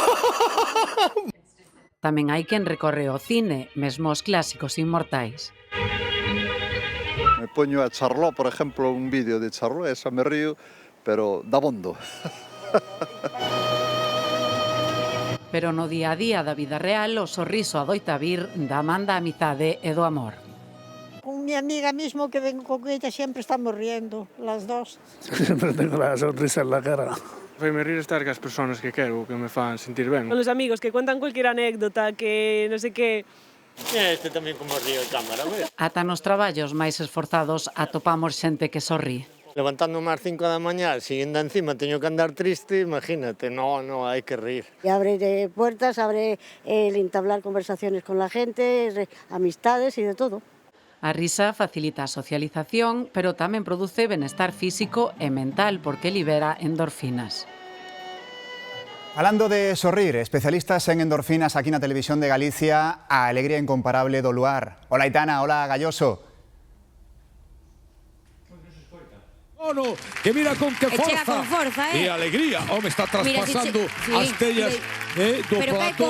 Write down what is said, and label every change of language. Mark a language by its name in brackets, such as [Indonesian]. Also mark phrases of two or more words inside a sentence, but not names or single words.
[Galician] Tamén hai quen recorre ao cine, mesmo os clásicos inmortais. Me poño a Charlot, por exemplo, un vídeo de Charlot, esa me río, pero da bondo. Pero no día a día da vida real, o sorriso adoita vir da man da amizade e do amor. [Spanish] Con mi amiga mismo que vengo con ella siempre estamos riendo, las dos. Siempre tengo la sonrisa en la cara. [Galician] Faime rir estar cas persoas que quero, que me fan sentir ben. [Spanish] Con los amigos que cuentan cualquier anécdota, que no sé qué, [Galician] Este tamén como río de cámara, mira. Ata nos traballos máis esforzados atopamos xente que sorrí. Levantándome ás 5 da mañá, si ainda encima teño que andar triste, imagínate, no, hai que rir. [Spanish] Y abre puertas, abre el entablar conversaciones con la gente, amistades y de todo. [Galician] A risa facilita a socialización, pero tamén produce benestar físico e mental porque libera endorfinas. Falando de sorrir, especialistas en endorfinas aquí na Televisión de Galicia, a alegría incomparable do luar. Hola Aitana, hola Galloso. Que mira con que forza e alegría, home, está traspasando as tellas do plato.